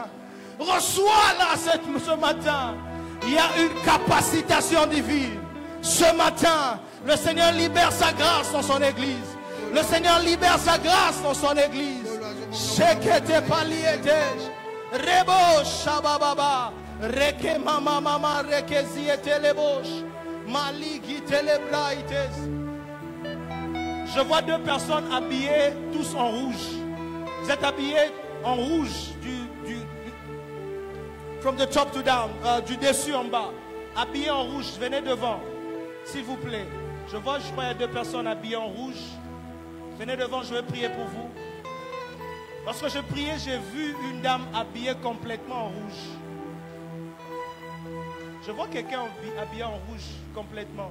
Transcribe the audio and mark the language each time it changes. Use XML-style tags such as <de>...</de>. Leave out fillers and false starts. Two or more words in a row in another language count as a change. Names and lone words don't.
<fr>Reçois-la ce matin. Il y a une capacitation divine. Ce matin, le Seigneur libère sa grâce dans son église. Le Seigneur libère sa grâce dans son église. Shekete palietes. Rebo shabababa. Reke mama mama reke ziete lebosh. Maliki telebraites. Je vois deux personnes habillées tous en rouge. Vous êtes habillés en rouge</fr> <en>from the top to down,</en> <fr>du dessus en bas. Habillés en rouge, venez devant, s'il vous plaît. Je crois qu'il y a deux personnes habillées en rouge. Venez devant, je vais prier pour vous. Lorsque je priais, j'ai vu une dame habillée complètement en rouge. Je vois quelqu'un habillé en rouge complètement.</fr>